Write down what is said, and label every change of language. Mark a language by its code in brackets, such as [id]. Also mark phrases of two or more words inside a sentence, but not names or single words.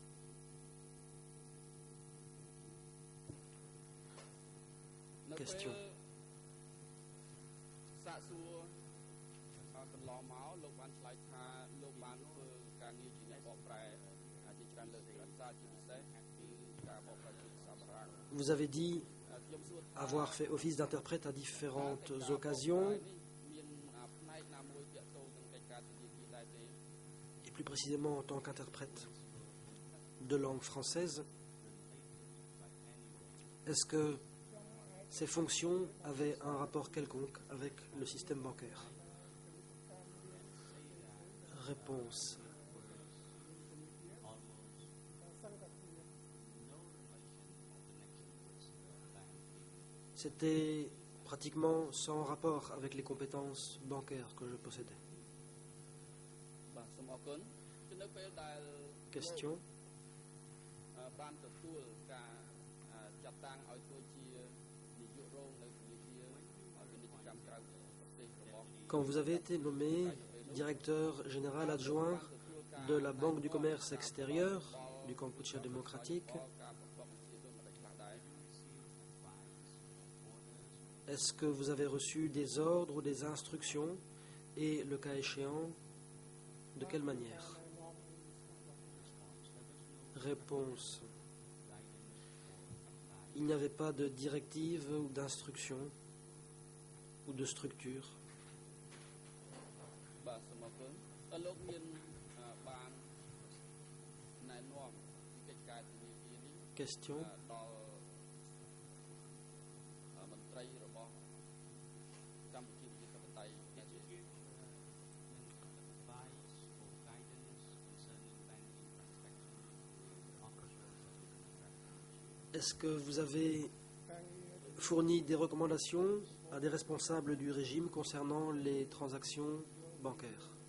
[fr] Question. [km] សាកសួរកន្លងមកលោកបានឆ្លើយថាលោកបានធ្វើការងារជាអ្នកបកប្រែជាច្រើនលើកទីសាជាពិសេសគឺការបកប្រែជាភាសាបារាំង [fr] Vous avez dit [km] ខ្ញុំសួរ [fr] avoir fait office d'interprète à différentes occasions, [km] មានផ្នែកណាមួយទាក់ទងនឹងកិច្ចការធនាគារដែរទេ [fr] et plus précisément en tant qu'interprète de langue française. Est-ce que ces fonctions avaient un rapport quelconque avec le système bancaire? Réponse. C'était pratiquement sans rapport avec les compétences bancaires que je possédais. [km] បាទសូមអរគុណគឺនៅពេលដែល [fr] Question. [km] បានទទួលការចាត់តាំងឲ្យធ្វើជានាយករងនៅធនាគារពាណិជ្ជកម្មក្រៅប្រទេសរបស់ [fr] Quand vous avez été nommé directeur général adjoint de la Banque du commerce extérieur du Kampuchea démocratique, [km] ការប្រកបវិជ្ជាដូចម្ដេចខ្លះដែរ [fr] est-ce que vous avez reçu des ordres ou des instructions et, le cas échéant, de quelle manière? Réponse. Il n'y avait pas de directive ou d'instruction ou de structure. [km] បាទសូមអរគុណតើលោកមានបានណែនាំពីកិច្ចការធនាគារនេះ [fr] Question. [km] ដល់មន្ត្រីរបស់កម្ពុជាប្រជាធិបតេយ្យនេះទេ [fr] Est-ce que vous avez fourni des recommandations à des responsables du régime concernant les transactions bancaires?